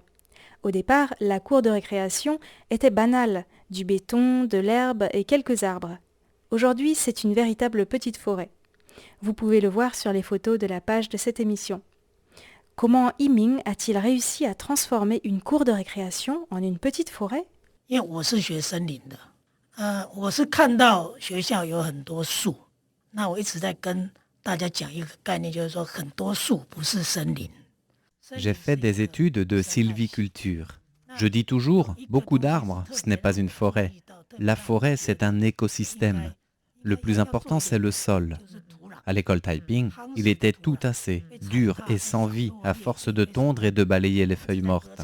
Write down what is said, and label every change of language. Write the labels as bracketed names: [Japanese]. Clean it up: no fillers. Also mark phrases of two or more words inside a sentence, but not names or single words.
[French] Au départ, la cour de récréation était banale, du béton, de l'herbe et quelques arbres. Aujourd'hui, c'est une véritable petite forêt. Vous pouvez le voir sur les photos de la page de cette émission. Comment Yiming a-t-il réussi à transformer une cour de récréation en une petite forêt ? [Chinese] 因为我是学森林的，我是看到学校有很多树，那我一直在跟大家讲一个概念，就是说很多树不是森林。 [French] J'ai fait des études de sylviculture. Je dis toujours, beaucoup d'arbres, ce n'est pas une forêt. La forêt, c'est un écosystème. Le plus important, c'est le sol. À l'école Taiping, il était tout assez, dur et sans vie, à force de tondre et de balayer les feuilles mortes.